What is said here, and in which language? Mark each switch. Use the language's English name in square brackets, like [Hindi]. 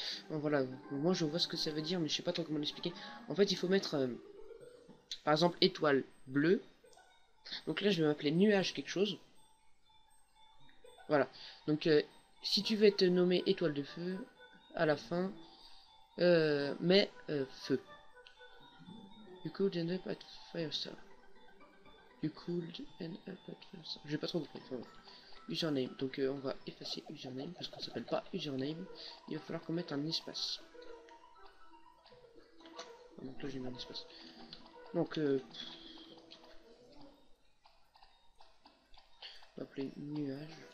[French] Bon, voilà, moi je vois ce que ça veut dire, mais je sais pas trop comment l'expliquer. En fait, il faut mettre, par exemple, étoile bleue. Donc là, je vais m'appeler nuage quelque chose. Voilà. Donc, si tu veux être nommé étoile de feu, à la fin, mets feu. [English] You could end up at Firestar. You could end up at Firestar. [French] J'ai pas trop compris. Voilà. Username, donc on va effacer username parce qu'on s'appelle pas username. Il va falloir qu'on mette un espace. Donc là j'ai mis un espace. Donc on va appeler nuage.